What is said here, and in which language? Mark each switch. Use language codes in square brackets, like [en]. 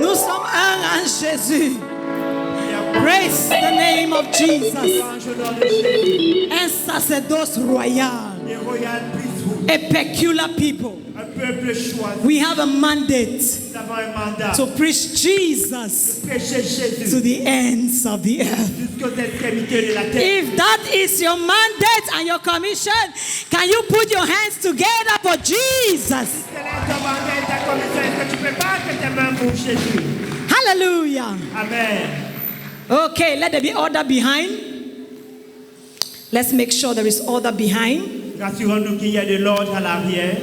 [fr] Nous sommes un en Jésus. [en] Praise the name of Jesus. [fr] Un sacerdoce royal. [en] Les royal priesthood, A peculiar people. [fr] un peuple choisi. [en] We have a mandate [fr] Nous avons un mandat. [en] to preach Jesus [fr] Prêcher Jésus [en] to the ends of the earth. [fr] jusqu'aux extrémités de la terre. [en] If that is your mandate and your commission, can you put your hands together for Jesus? [fr] C'est là ton mandat et ta commission. Est-ce que tu prépares que tes mains pour Jésus? Hallelujah. Amen. [en] Okay, let there be order behind. Let's make sure there is order behind [fr] Rassurons-nous qu'il y a de l'ordre à l'arrière